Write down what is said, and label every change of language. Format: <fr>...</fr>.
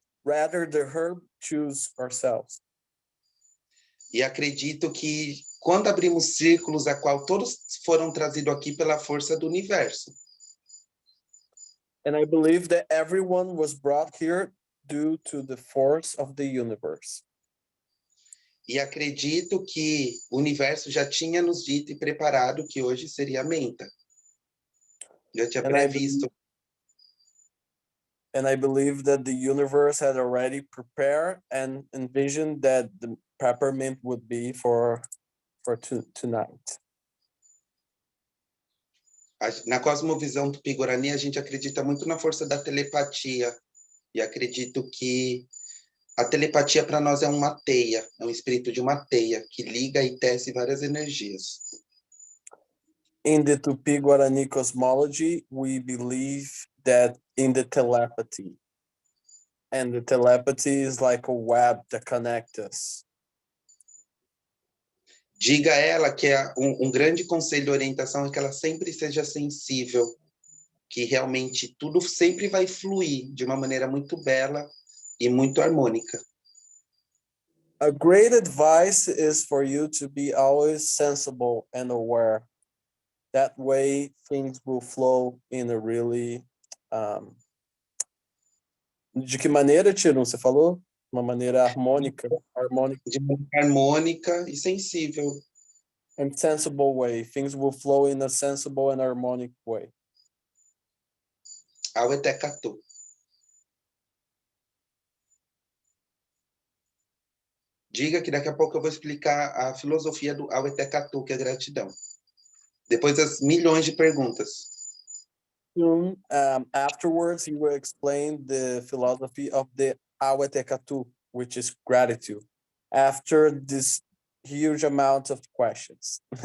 <en>Rather, the herb choose ourselves.</en> <pt>E acredito que quando abrimos círculos, a qual todos foram trazidos aqui pela força do universo.</pt> <en>And I believe that everyone was brought here due to the force of the universe.</en> <pt>E acredito que o universo já tinha nos dito e preparado que hoje seria a menta. Já tinha previsto.</pt> <en>And I believe that the universe had already prepared and envisioned that the peppermint would be for tonight.</en> <pt>Na cosmovisão Tupi Guarani, a gente acredita muito na força da telepatia. E acredito que a telepatia para nós é uma teia, é um espírito de uma teia que liga e tece várias energias.</pt> <en>In the Tupi Guarani cosmology, we believe that in the telepathy. And the telepathy is like a web that connects us.</en> <pt>Diga a ela que um grande conselho de orientação é que ela sempre seja sensível, que realmente tudo sempre vai fluir de uma maneira muito bela e muito harmônica.</pt> <en>A great advice is for you to be always sensible and aware. That way things will flow in a really...</en> <pt>De que maneira, Tiro, você falou? Uma maneira harmônica. De maneira harmônica e sensível.</pt> <en>And sensible way. Things will flow in a sensible and harmonic way.</en> <gn>Auetekatu.</gn> <pt>Diga que daqui a pouco eu vou explicar a filosofia do Auetekatu, que é gratidão. Depois das milhões de perguntas.</pt> <en>Soon, afterwards, he will explain the philosophy of the Auetekatu, which is gratitude, after this huge amount of questions.</en>